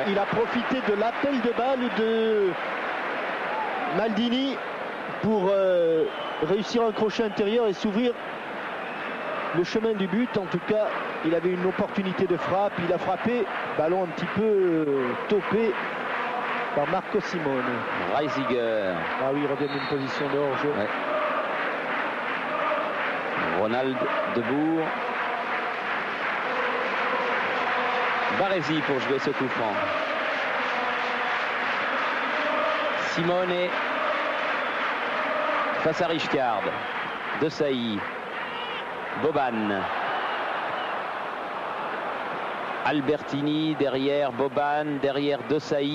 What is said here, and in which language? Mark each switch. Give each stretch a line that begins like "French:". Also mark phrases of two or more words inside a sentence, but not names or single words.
French: Il a profité de l'appel de balle de Maldini pour réussir un crochet intérieur et s'ouvrir le chemin du but. En tout cas, il avait une opportunité de frappe. Il a frappé. Ballon un petit peu topé par Marco Simone. Reisinger. Ah oui, il revient d'une position de hors-jeu. Ouais. Ronald de Boer. Baresi pour jouer ce coup franc. Simone face à Rijkaard. Desailly. Boban. Albertini derrière Boban, derrière Desailly.